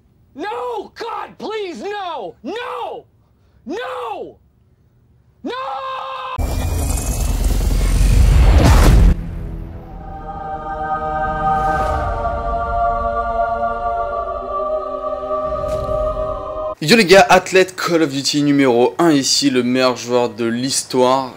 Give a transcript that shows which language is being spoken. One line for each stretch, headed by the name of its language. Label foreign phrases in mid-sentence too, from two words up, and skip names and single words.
English: No! God, please, no! No! No! No!
French: Yo les gars, athlète Call of Duty numéro 1 ici, le meilleur joueur de l'histoire.